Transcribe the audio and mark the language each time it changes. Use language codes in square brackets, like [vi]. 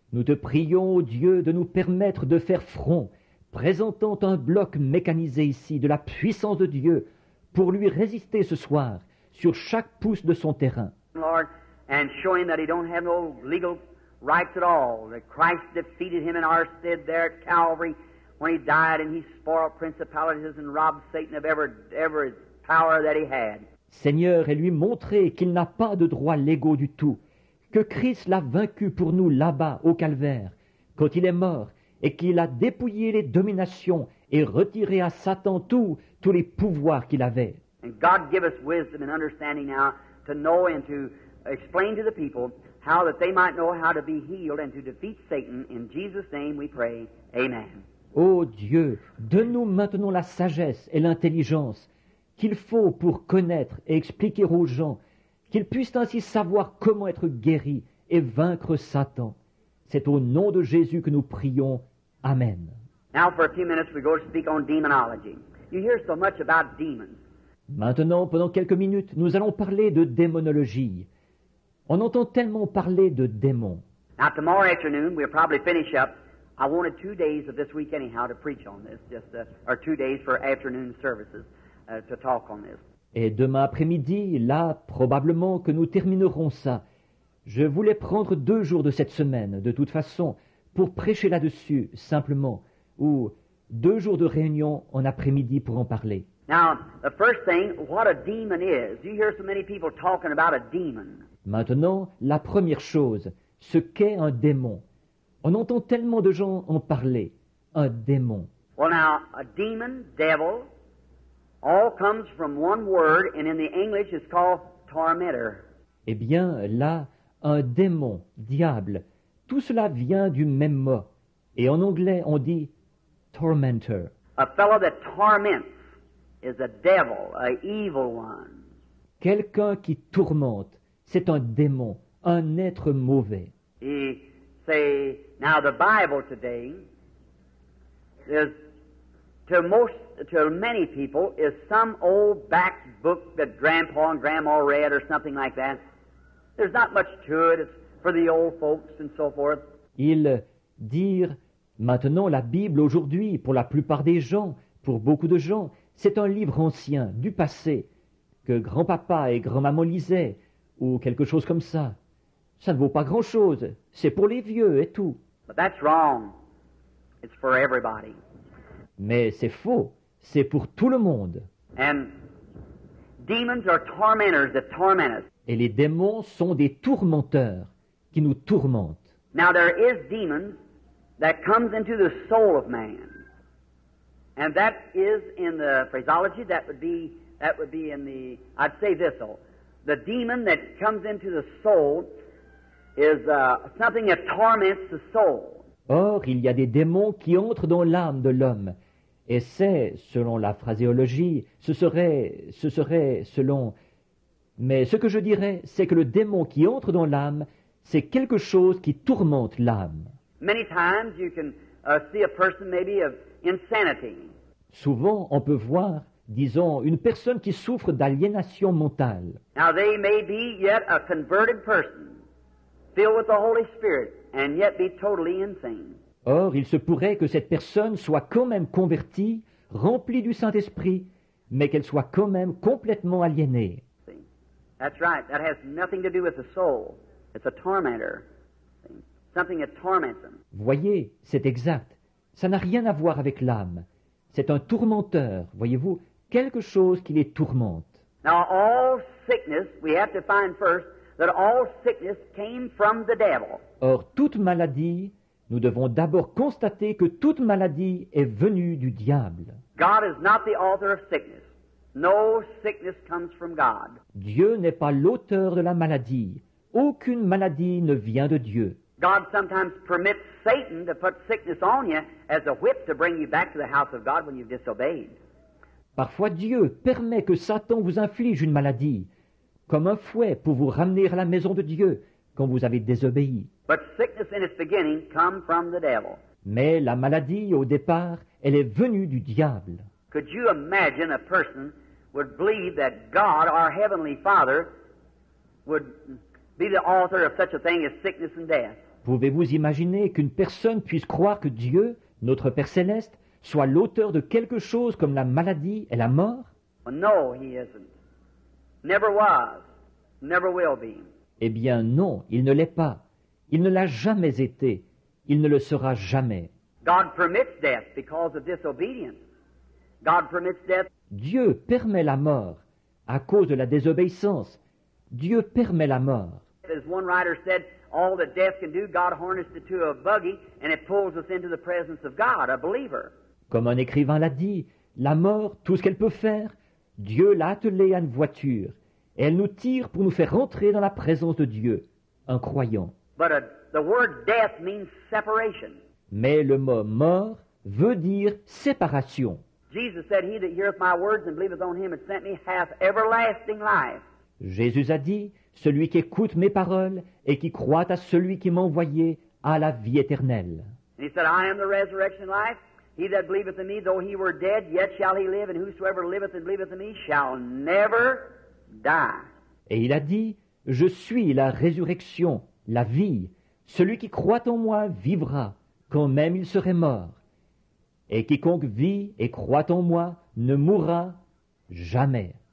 [fr] Nous te prions, ô Dieu, de nous permettre de faire front, présentant un bloc mécanisé ici de la puissance de Dieu pour lui résister ce soir sur chaque pouce de son terrain. [en] Lord, and showing that He don't have no legal rights at all, that Christ defeated Him in our stead there at Calvary when He died and He spoiled principalities and robbed Satan of every power that he had. [fr] Seigneur, et lui montrer qu'il n'a pas de droits légaux du tout, que Christ l'a vaincu pour nous là-bas au calvaire, quand il est mort, et qu'il a dépouillé les dominations et retiré à Satan tous les pouvoirs qu'il avait. [en] And God give us wisdom and understanding now to know and to explain to the people how that they might know how to be healed and to defeat Satan. In Jesus' name we pray. Amen. [fr] Ô Dieu, donne-nous maintenant la sagesse et l'intelligence qu'il faut pour connaître et expliquer aux gens, qu'ils puissent ainsi savoir comment être guéris et vaincre Satan. C'est au nom de Jésus que nous prions. Amen. [en] Now for a few minutes we go to speak on demonology. You hear so much about demons. [fr] Maintenant, pendant quelques minutes, nous allons parler de démonologie. On entend tellement parler de démons. [en] Now tomorrow afternoon we'll probably finish up. I wanted 2 days of this week anyhow to preach on this, or 2 days for afternoon services to talk on this. [fr] Et demain après-midi, là, probablement que nous terminerons ça. Je voulais prendre 2 jours de cette semaine, de toute façon, pour prêcher là-dessus, simplement, ou 2 jours de réunion en après-midi pour en parler. [en] Now, the first thing, what a demon is. You hear so many people talking about a demon. [fr] Maintenant, la première chose, ce qu'est un démon. On entend tellement de gens en parler. Un démon. [en] Well, now, a demon, devil, all comes from one word, and in the English it's called tormentor. [fr] Eh bien, là, un démon, diable, tout cela vient du même mot. Et en anglais, on dit tormentor. [en] A fellow that torments is a devil, a evil one. [fr] Quelqu'un qui tourmente, c'est un démon, un être mauvais. [en] He say, now the Bible today is, to many people, is some old back book that Grandpa and Grandma read or something like that. There's not much to it. It's for the old folks and so forth. [fr] Ils dirent, maintenant la Bible aujourd'hui, pour la plupart des gens, pour beaucoup de gens, c'est un livre ancien, du passé, que grand-papa et grand-maman lisaient, ou quelque chose comme ça. Ça ne vaut pas grand-chose, c'est pour les vieux et tout. [en] But that's wrong. It's for everybody. [fr] Mais c'est faux, c'est pour tout le monde. [en] And demons are tormentors that torment us. [fr] Et les démons sont des tourmenteurs qui nous tourmentent. [en] Now there is demons that comes into the soul of man. And that is in the phraseology, that would be in the, I'd say this though, the demon that comes into the soul is something that torments the soul. [fr] Or, il y a des démons qui entrent dans l'âme de l'homme. Et c'est, selon la phraséologie, ce serait selon... Mais ce que je dirais, c'est que le démon qui entre dans l'âme, c'est quelque chose qui tourmente l'âme. [en] Many times you can see a person maybe of insanity. [fr] Souvent, on peut voir, disons, une personne qui souffre d'aliénation mentale. [en] Now they may be yet a converted person, filled with the Holy Spirit, and yet be totally insane. [fr] Or, il se pourrait que cette personne soit quand même convertie, remplie du Saint-Esprit, mais qu'elle soit quand même complètement aliénée. [en] See? That's right. That has nothing to do with the soul. It's a tormentor. See? Something that torments them. [fr] Voyez, c'est exact. Ça n'a rien à voir avec l'âme. C'est un tourmenteur, voyez-vous, quelque chose qui les tourmente. [en] Now all sickness, we have to find first that all sickness came from the devil. [fr] Or, toute maladie, nous devons d'abord constater que toute maladie est venue du diable. [en] God is not the author of sickness. No sickness comes from God. [fr] Dieu n'est pas l'auteur de la maladie. Aucune maladie ne vient de Dieu. [en] God sometimes permits Satan to put sickness on you as a whip to bring you back to the house of God when you've disobeyed. [fr] Parfois Dieu permet que Satan vous inflige une maladie, comme un fouet pour vous ramener à la maison de Dieu quand vous avez désobéi. [en] But sickness in its beginning come from the devil. [fr] Mais la maladie, au départ, elle est venue du diable. [en] Could you imagine a person would believe that God, our Heavenly Father, would be the author of such a thing as sickness and death? [fr] Pouvez-vous imaginer qu'une personne puisse croire que Dieu, notre Père céleste, soit l'auteur de quelque chose comme la maladie et la mort? [en] Well, no, He isn't. Never was. Never will be. [fr] Eh bien non, il ne l'est pas. Il ne l'a jamais été. Il ne le sera jamais. [en] God permits death because of disobedience. God permits death. [fr] Dieu permet la mort à cause de la désobéissance. Dieu permet la mort. [en] As one writer said, all that death can do, God harnessed it to a buggy and it pulls us into the presence of God, a believer. [fr] Comme un écrivain l'a dit, la mort, tout ce qu'elle peut faire, Dieu l'a attelée à une voiture, et elle nous tire pour nous faire rentrer dans la présence de Dieu, un croyant. [en] But the word death means separation. [fr] Mais le mot mort veut dire séparation. [en] Jesus said, He that heareth my words and believeth on him that sent me hath everlasting life. [fr] Jésus a dit, celui qui écoute mes paroles et qui croit à celui qui m'a envoyé a la vie éternelle. [en] And he said, I am the resurrection and life. He that believeth in me, though he were dead, yet shall he live, and whosoever liveth and believeth in me shall never die. [fr] Et il a dit, je suis la résurrection, la vie. Celui qui croit en moi vivra, quand même il serait mort. Et quiconque vit et croit en moi ne mourra jamais.